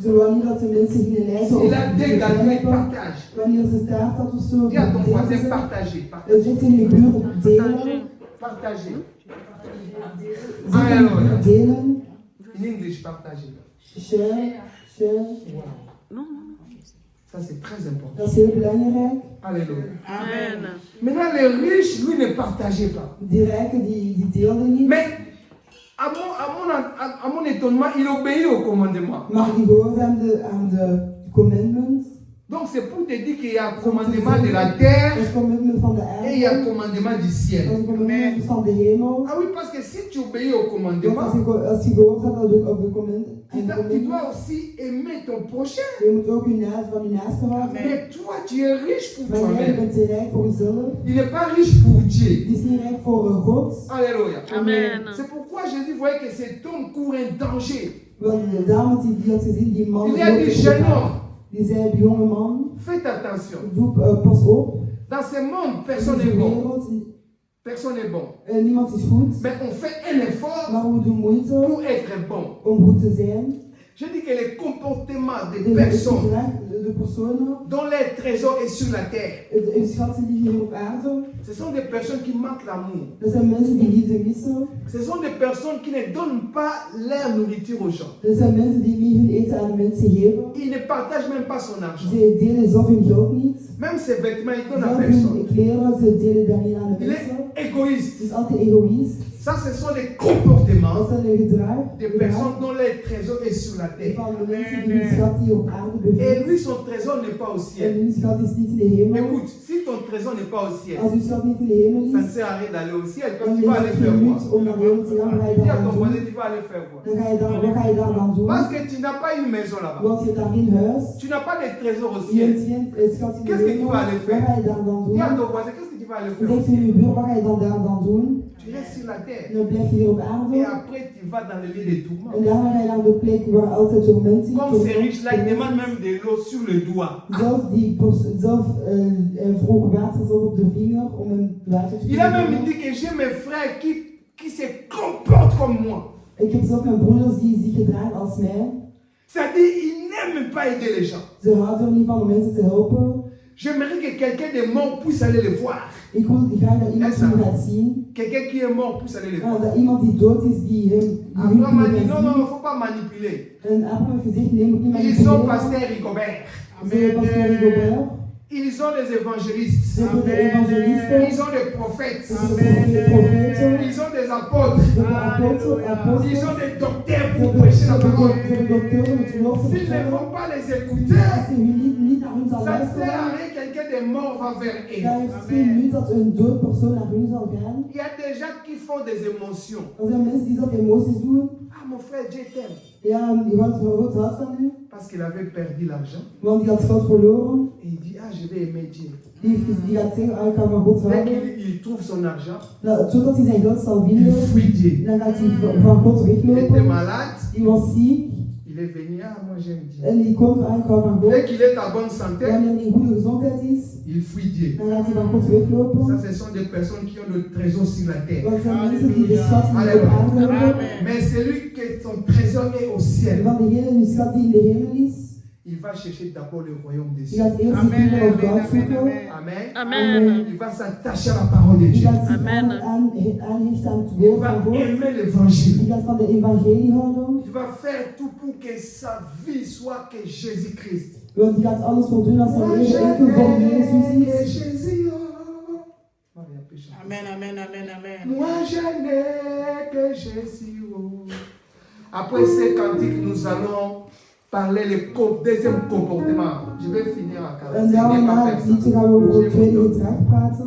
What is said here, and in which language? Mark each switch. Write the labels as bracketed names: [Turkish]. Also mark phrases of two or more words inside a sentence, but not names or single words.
[Dutch] Ze wou niet dat de mensen gingen lijden of [French] Il a dégagé, [Dutch] begrijpen. [French] partage. [Dutch] Wanneer ze staart had of zo, [French] Dis à ton voisin, [Dutch] delen ze. [French] partagez. [Dutch] Zeg tegen de buren, delen. [French] Partagez. [Dutch] Zeg [French] Alléluia. [Dutch] delen. [English] In English, partagez. Share, share. [French] Wow. Ça, c'est très important. [Dutch] Dat is heel belangrijk. [French] Alléluia. Amen. Maintenant, les riches, lui, ne partageaient pas. [Dutch] Die rijken die deelden niet. [French] Mais, à mon étonnement, il obéit au commandement. [Dutch] Maar die gehoorzaamden aan de commandments. [French] Donc, c'est pour te dire qu'il y a un commandement de la terre [Dutch] Het commandment van de [French] et il y a un [Dutch] aarde. [French] commandement du ciel. [Dutch] En het commandment van de hemel. [French] Ah oui, parce que si tu obéis au [Dutch] Want [French] commandement, [Dutch] als je gehoorzaamt aan de commandement. [French] tu dois aussi aimer ton prochain. [Dutch] Je moet ook van je naaste houden. [French] Mais toi, tu es riche pour [Dutch] Maar jij [French] toi-même. [Dutch] bent te rijk voor jezelf. [French] Il n'est pas riche pour Dieu. [Dutch] Die is niet rijk voor God. [French] Alléluia. Amen. C'est pourquoi Jésus voyait que cet homme court un danger. [Dutch] Want de dame die had gezien, die man. [French] Il a dit, jeune homme, [Dutch] Die zei, jonge man, [French] faites attention. [Dutch] pas op. [French] Dans ce monde, [Dutch] In [French] personne [Dutch] deze [French] n'est bon. [Dutch] wereld, [French] Personne n'est bon. [Dutch] niemand is goed. [French] Mais on fait un effort [Dutch] Maar we doen moeite [French] pour être bon. [Dutch] om goed te zijn. [French] Je dis que les comportements des [Dutch] Het [French] personnes [Dutch] gedrag, de personen, [French] dont leur trésor est sur la terre, [Dutch] de schatten die hier op aarde, [French] ce sont des personnes qui manquent l'amour. [Dutch] dat zijn mensen die liefde missen. [French] Ce sont des personnes qui ne donnent pas leur nourriture aux gens. [Dutch] Dat zijn mensen die niet hun eten aan de mensen geven. [French] Ils ne partagent même pas son argent. [Dutch] Ze delen zelf hun geld niet. [French] Même ses vêtements, ils donnent à [Dutch] Zelf [French] personne. [Dutch] hun kleren, ze delen dat niet aan de [French] Il [Dutch] mensen. [French] est égoïste. [Dutch] Het is altijd egoïst. [French] Ça, ce sont les comportements [Dutch] Dat zijn de gedrag. [French] des personnes dont le trésor est sur la terre. [Dutch] Van de mensen die hun schat hier op aarde [French] Et [Dutch] bevindt. [French] lui, son trésor n'est pas au [Dutch] En [French] ciel. [Dutch] hun schat is niet in de hemel. [French] Écoute, si ton trésor n'est pas au ciel, [Dutch] Als uw schat niet in de hemel [French] ça ne [Dutch] is, [French] sert à rien d'aller au ciel. Parce [Dutch] dan [French] que tu [Dutch] is [French] vas aller [Dutch] het [French] faire [Dutch] geen [French] quoi? [Dutch] nut om naar de hemel te gaan. Wat ga je [French] Dis à [Dutch] daar [French] ton [Dutch] dan [French] voisin, [Dutch] doen? [French] tu vas aller faire quoi? [Dutch] Wat ga je daar dan doen? [French] Parce que tu n'as pas une maison là-bas. [Dutch] Want je hebt daar geen huis. [French] Tu n'as pas de trésor au [Dutch] Je [French] ciel. [Dutch] hebt geen schat in de [French] Qu'est-ce que tu [Dutch] hemel. [French] vas aller [Dutch] Wat [French] faire? [Dutch] ga je daar dan doen? [French] Dis à ton voisin, qu'est-ce que tu vas aller faire? [Dutch] Zeg tegen je buur, wat ga je dan daar dan doen? [French] Tu restes sur la terre. [Dutch] Dan blijf je hier op [French] Et [Dutch] aarde. [French] après, tu vas dans le lieu de tourment. [Dutch] En daarna ga je naar de plek waar altijd torment is. [French] Comme ces riches-là, ils demandent même de l'eau sur le doigt. [Dutch] Zelf vroeg water zelf op de vinger om een water te [French] Il a même [Dutch] drinken. [French] dit que j'ai mes frères qui se comportent comme moi. [Dutch] Ik heb zelf mijn broeders die zich gedragen als mij. [French] C'est-à-dire, ils n'aiment pas aider les gens. [Dutch] Ze houden er niet van om mensen te helpen. [French] J'aimerais que quelqu'un de mort puisse aller les voir. [Dutch] Ik wil graag dat iemand die gaat zien. [French] Quelqu'un qui est mort puisse aller les voir. [Dutch] Dat iemand die dood is, die hun [French] Abraham m'a dit, non, [Dutch] gaat [French] non, il [Dutch] zien. [French] ne faut pas manipuler. [Dutch] En Abraham heeft gezegd, nee, moet niet [French] Ils sont [Dutch] manipuleren. [French] pasteur Rigobert. [Dutch] Ze hebben pastoor Rigobert. [French] Ils ont des évangélistes. [Dutch] Ze hebben de evangelisten. [French] Ils ont des prophètes. [Dutch] Ze hebben de profeten. [French] Ils ont des apôtres. [Dutch] Ze hebben apostels. [French] Ils ont des docteurs [Dutch] Ze [French] pour [Dutch] hebben [French] prêcher la parole. [Dutch] dokteren met geloof te [French] S'ils ne [Dutch] vertellen. [French] vont pas les écouter, [Dutch] Als je niet naar hun zal [French] ça ne sert [Dutch] luisteren, [French] à rien, quelqu'un de mort va vers eux. [Dutch] dan heeft het geen nut dat een dood persoon naar hun zal gaan. [French] Il y a des gens qui font des émotions. [Dutch] Er zijn mensen die zelf emoties doen. [French] Ah, mon frère, Dieu t'aime. [Dutch] Ja, die houdt van u, [French] Parce qu'il avait perdu l'argent. [Dutch] want die had God verloren. [French] Et il dit, ah, je vais aimer Dieu. [Dutch] Die gaat zeggen, ah, ik ga van God [French] Dès [Dutch] houden. [French] qu'il trouve son argent, [Dutch] Nou, zodat hij zijn geld zal [French] il [Dutch] vinden, [French] fuit Dieu. [Dutch] dan gaat hij van God [French] Il était [Dutch] weglopen. [French] malade. [Dutch] Die was ziek [French] Il est venu, ah, moi j'aime Dieu. [Dutch] en die komt aan, ik hou van [French] Dès [Dutch] God. [French] qu'il est en bonne santé, [Dutch] Wanneer hij in goede gezondheid is, [French] il fuit Dieu. [Dutch] dan gaat hij van God weglopen. [French] Ça, ce sont des personnes qui ont le trésor sur la terre. [Dutch] Dat zijn mensen die de schat niet op aarde hebben. [French] Mais celui que son trésor est au ciel, [Dutch] Van degene die schat die in de hemel is, [French] il va chercher d'abord le royaume des [Dutch] die [French] cieux. [Dutch] gaat eerst de [English] kingdom of God [Dutch] zoeken. [French] Amen. Amen. Il va s'attacher à la parole de [Dutch] Die [French] Dieu. [Dutch] gaat zich [French] Amen. [Dutch] aanhechten aan het [French] Il [Dutch] woord [French] va [Dutch] van God. [French] aimer l'évangile. [Dutch] Die gaat van de evangelie houden. [French] Il va faire tout pour que sa vie soit que Jésus-Christ. [Dutch] Want die gaat alles voor doen als zijn [French] Moi, [Dutch] leven [French] je [Dutch] enkel voor [French] n'ai [Dutch] Jezus [French] que [Dutch] is. [French] Jésus. Oh. Maria, péché. Amen, amen, amen, amen. Moi, je n'ai que Jésus. Oh. Après ces cantiques, nous allons parler le deuxième comportement. Je vais finir à 40. [Dutch] En dan na het liedje gaan we over het tweede gedrag praten.